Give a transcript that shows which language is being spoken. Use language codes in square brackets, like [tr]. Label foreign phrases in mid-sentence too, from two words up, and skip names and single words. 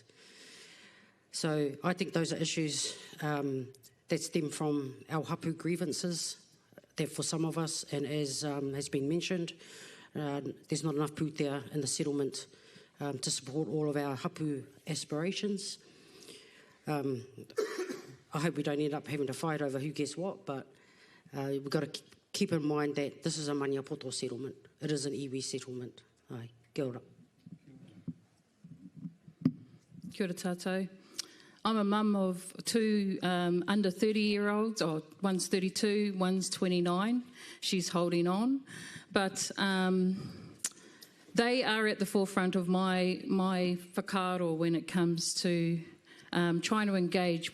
[en] So I think those are issues that stem from our hapu grievances, that for some of us, and as has been mentioned, there's not enough pūtea in the settlement to support all of our hapu aspirations. I hope we don't end up having to fight over who gets what, but we've got to keep in mind that this is a maniapoto settlement. It is an iwi settlement. [mi] Ai, kia ora. Kia ora tātou. [en] I'm a mum of two under 30-year-olds. One's 32, one's 29. She's holding on. But they are at the forefront of my whakaaro when it comes to trying to engage.